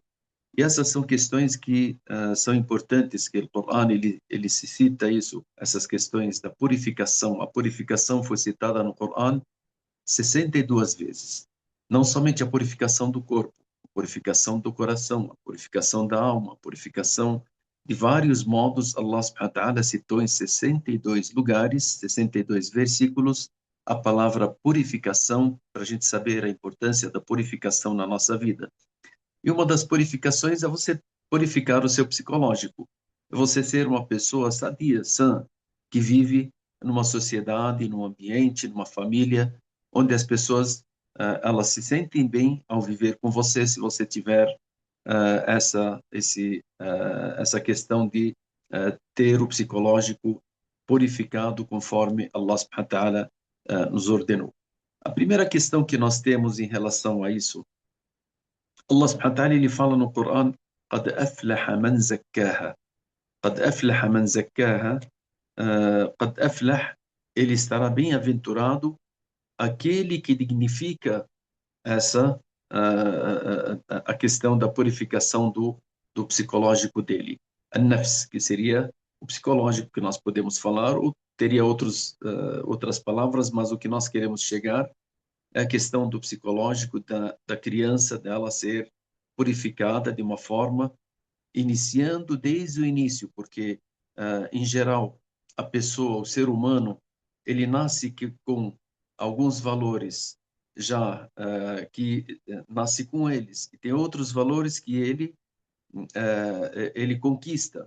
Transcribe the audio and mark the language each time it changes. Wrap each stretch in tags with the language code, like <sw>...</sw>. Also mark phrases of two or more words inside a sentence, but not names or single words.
<pt>E essas são questões que são importantes, que o Corão ele se cita isso, essas questões da purificação. A purificação foi citada no Corão 62 vezes. Não somente a purificação do corpo, a purificação do coração, a purificação da alma, a purificação de vários modos. Allah</pt> <ar>سبحانه وتعالى</ar> <pt>citou em 62 lugares, 62 versículos, a palavra purificação, para a gente saber a importância da purificação na nossa vida. E uma das purificações é você purificar o seu psicológico. É você ser uma pessoa sadia, sã, que vive numa sociedade, num ambiente, numa família, onde as pessoas elas se sentem bem ao viver com você, se você tiver essa questão de ter o psicológico purificado conforme Allah</pt> <ar>سبحانه وتعالى</ar> <pt>nos ordenou. A primeira questão que nós temos em relação a isso, Allah</pt> <ar>سبحانه وتعالى</ar> <pt>ele fala no Corão:</pt> <ar>قد أفلح من زكاها. قد أفلح من زكاها. قد أفلح,</ar> <pt>ele estará bem-aventurado aquele que dignifica essa a questão da purificação do psicológico dele. An-nafs, que seria o psicológico que nós podemos falar, ou teria outras palavras, mas o que nós queremos chegar é a questão do psicológico da criança, dela ser purificada de uma forma, iniciando desde o início, porque, em geral, a pessoa, o ser humano, ele nasce com alguns valores já que nasce com eles, e tem outros valores que ele conquista.</pt>